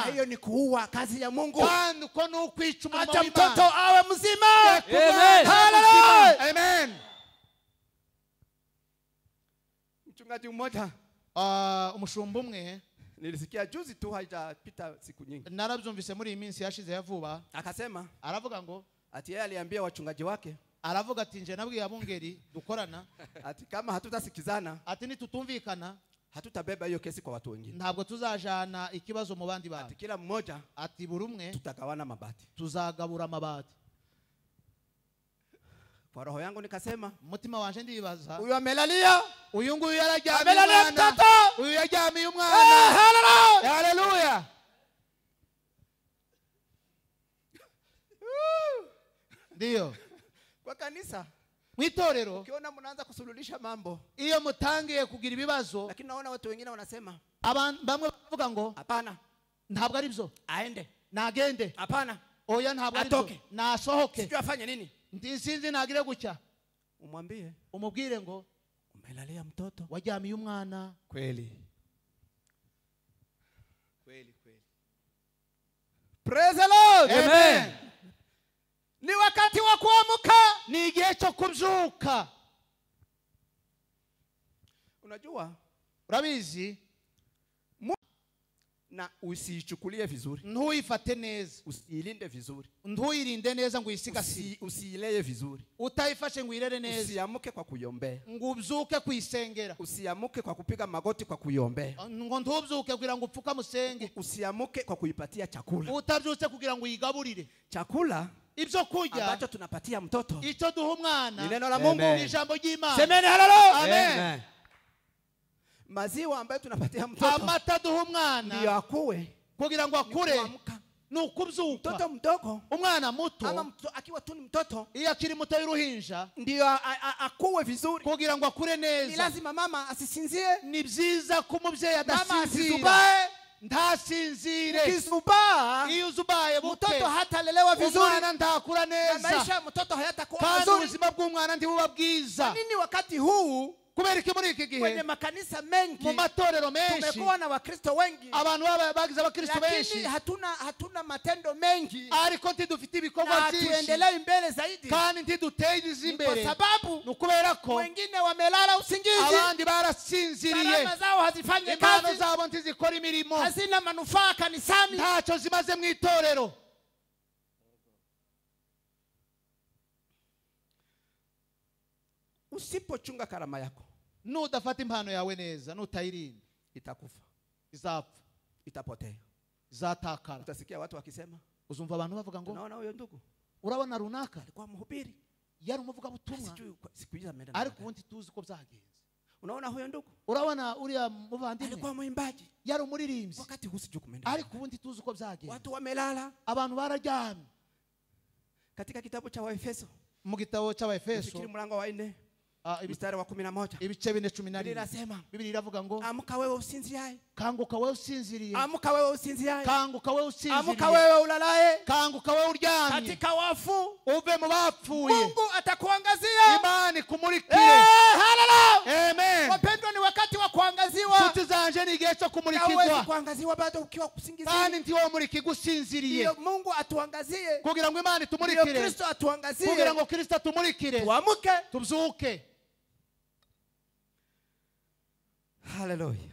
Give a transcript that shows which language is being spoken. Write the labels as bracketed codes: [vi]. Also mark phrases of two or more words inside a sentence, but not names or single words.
[sw] Hiyo ni kuua kazi ya Mungu. [rw] Kandi uko ni ukwica umurimo w'Imana. [sw] Acha mtoto awe mzima. Amen. Hallelujah. Amen. Mchungaji mmoja [rw] umushumba umwe [sw] nilisikia juzi tu, haijapita siku nyingi. [rw] Narabyumvise muri iyi minsi yashize yavuba. [sw] Akasema, [rw] aravuga ngo [sw] ati yeye aliambia wachungaji wake, [rw] aravuga ati nje nabwiye abungeri dukorana, [sw] ati kama hatutasikizana, [rw] ati nitutumvikana, [sw] hatutabeba hiyo kesi kwa watu wengine. [rw] Ntabwo tuzajana ikibazo mu bandi bantu. Ati [sw] kila mmoja, [rw] ati buri umwe [sw] tutagawana mabati. [rw] Tuzagabura amabati. [sw] Kwa roho yangu nikasema, [rw] mutima wanje ndibaza, [sw] huyu amelalia, [rw] uyu nguyu yarajyamiye [sw] amelalia mtoto, [rw] uyu yajyamiye umwana. Haleluya. Haleluya. [sw] Ndio. Kwa kanisa, [rw] mwitorero, [sw] ukiona mnaanza kusuluhisha mambo, [rw] iyo mutangiye kugira ibibazo, [sw] lakini naona watu wengine wanasema, [rw] bamwe bavuga ngo [sw] hapana, [rw] ntabwo ari byo, [sw] aende, [rw] nagende, [sw] hapana, [rw] oya ntabwo ari [sw] Atoke. [rw] byo nasohoke [sw] sijui afanye nini. [rw] sinzi nagire gutya [sw] Umwambie [rw] umubwire ngo [sw] umelalia mtoto. [rw] wajyamiye umwana [sw] kweli kweli. [en] Praise the Lord. Amen. [sw] Ni wakati wa kuamka. [rw] ni igihe cyo kubyuka. [sw] Unajua, [rw] urabizi [sw] na usiichukulie vizuri, [rw] ntuyifate neza, [sw] usiilinde vizuri, [rw] ntuyirinde neza ngo uyisigasire, [sw] usiilee vizuri, [rw] utayifashe ngo uyirere neza, [sw] usiamuke kwa kuiombea, [rw] ngo ubyuke kuyisengera, [sw] usiamuke kwa kupiga magoti kwa kuiombea, [rw] ngo ntubyuke kugira ngo upfuka musenge, [sw] usiamuke kwa kuipatia chakula. [rw] utabyutse kugira ngo uyigaburire. [sw] Chakula [rw] ibyo kurya [sw] ambacho tunapatia mtoto [rw] icyo duha umwana [sw] ni neno la Mungu. [rw] ni ijambo ry'Imana. [sw] Semeni haleluya. Amen. Maziwa ambayo tunapatia mtoto [rw] amata duha umwana [sw] ndio akue, [rw] kugira ngo akure [sw] kuamka. [rw] ni ukubyuka. [sw] Mtoto mdogo [rw] umwana muto [sw] ama akiwa tu ni mtoto [rw] iyo akiri muto y'uruhinja [sw] ndio akuwe vizuri, [rw] kugira ngo akure ni neza, [sw] lazima mama asisinzie, [rw] ni byiza ko umubyeyi mama adasinzira, [sw] asisubae. [rw] ntasinzire. [sw] Ukizubaa [rw] iyo uzubaye buke [sw] mtoto hatalelewa vizuri, [rw] umwana ntakura [sw] na [rw] neza, [sw] maisha ya mtoto hayatakuwa [rw] kandi [sw] mazuri. [rw] ubuzima bw'umwana ntibuba bwiza. [sw] Nini wakati huu [rw] kubera iki muri iki [sw] kwenye [rw] gihe [sw] makanisa mengi [rw] mu matorero menshi [sw] tumekuwa na Wakristo wengi, [rw] abantu bagize abakristo benshi, [sw] lakini hatuna matendo mengi, [rw] ariko ntidufite ibikorwa [sw] na [rw] byinshi, [sw] tuendelee mbele zaidi, [rw] kandi ntiduteze [sw] kwa [rw] imbere. [sw] sababu [rw] ni ukubera ko [sw] wengine wamelala usingizi, [rw] abandi barasinziriye, [sw] karama zao hazifanye [rw] impano [sw] kazi, [rw] zabo ntizikora imirimo, [sw] hazina manufaa kanisani. [rw] ntacyo zimaze mu itorero. [sw] Usipochunga karama yako, [rw] nudafata impano yawe neza, nutayirinda, [sw] itakufa, [rw] izapfa, [sw] itapotea, [rw] izatakara. [sw] utasikia watu wakisema, [rw] uzumva abantu bavuga ngo [sw] unaona huyo ndugu [rw] urabona runaka [sw] alikuwa mhubiri, [rw] yari umuvuga butumwa, [sw] sijui siku hizi ameenda, [rw] ariko ubundi tuzi ko byagenze. [sw] unaona huyo ndugu [rw] urabona uriya muvandimwe [sw] alikuwa mwimbaji, [rw] yari umuririmbyi, [sw] wakati huu sijui kumeenda, [rw] ariko ubundi tuzi ko byagenze. [sw] watu wamelala. [rw] abantu bararyamye. [sw] Katika kitabu cha Waefeso, [rw] mu gitabo cy'Abaefeso [sw] fikiri mlango wa 4 mstari wa 11, [rw] ibice 4:11 [sw] inasema, [rw] Biblia iravuga ngo [sw] amka wewe usinziaye, [rw] kanguka wewe usinziriye, [sw] amka wewe usinziaye, [rw] kanguka wewe [sw] amka [rw] usinziriye, [sw] wewe ulalaye, [rw] kanguka wewe uryamye, [sw] katika wafu [rw] uve mu bapfuye, [sw] Mungu atakuangazia. [rw] Imana ikumurikire. Haleluya. Amen. [sw] Wapendwa, ni wakati wa kuangaziwa. [rw] nshuti zanje ni igihe cyo [sw] Hawezi [rw] kumurikirwa, [sw] kuangaziwa bado ukiwa usingizini. [rw] kandi ntiwomurikirwa usinziriye. [sw] Ndio Mungu atuangazie, [rw] kugira ngo Imana [sw] ndio [rw] itumurikire, [sw] Kristo atuangazie, [rw] kugira ngo Kristo atumurikire, [sw] tuamke. [rw] tubyuke. Haleluya.